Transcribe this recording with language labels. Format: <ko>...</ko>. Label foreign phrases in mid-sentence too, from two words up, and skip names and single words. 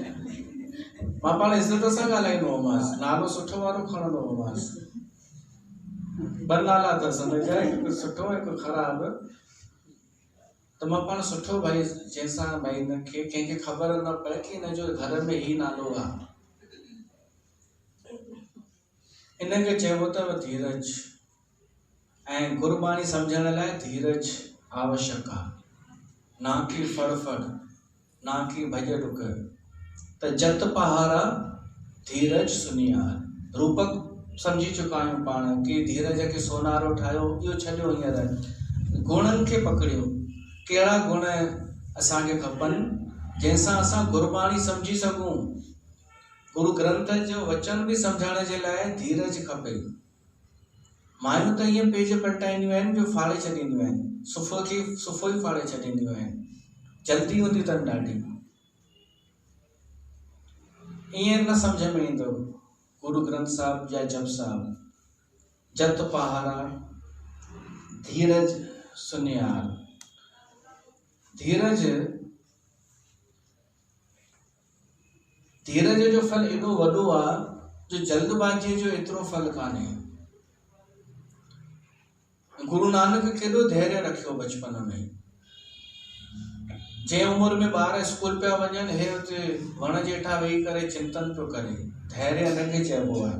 <sd>मां पाण इज़त सां ॻाल्हाईंदो हुअमांसि, नालो सुठो वारो खणंदो हुअमांसि, ॿ नाला अथसि हुनजा, हिकु सुठो हिकु ख़राबु, त मां पाण सुठो भाई जंहिंसां भाई हिनखे कंहिंखे ख़बर न पए कि हिनजो घर में ई नालो आहे, हिनखे चइबो अथव धीरज। ऐं गुरबाणी सम्झण लाइ धीरज आवश्यक आहे, ना कि फड़फड़, ना कि भॼ डुक। त</sd> <pa>जत पहारा धीरज सुनियार,</pa> <sd>रूपक सम्झी चुका आहियूं पाण कि धीरज खे सोनारो ठाहियो, इहो छॾियो हींअर, गुणनि खे पकड़ियो, कहिड़ा गुण असांखे खपनि जंहिंसां असां गुरबाणी सम्झी सघूं। गुरु ग्रंथ जो वचन बि सम्झण जे लाइ धीरज खपे। मायूं त ईअं पेज पलटाईंदियूं आहिनि जो फाड़े छॾींदियूं आहिनि, सुफ़ो ई फाड़े छॾींदियूं आहिनि, जल्दी हूंदी अथनि ॾाढी, ईअं न सम्झ में ईंदो। गुरु ग्रंथ साहिब या जप साहिब,</sd> <pa>जत पहारा धीरज सुनियार।</pa> <sd>धीरज जो फल एॾो वॾो आहे जो जल्दबाज़ीअ जो एतिरो फल कान्हे। गुरु नानक केॾो धैर्य रखियो बचपन में, जंहिं उमिरि में ॿार स्कूल पिया वञनि, हे हुते वण जे हेठां वेही करे चिंतन पियो करे, धैर्य हिनखे चइबो आहे।</sd>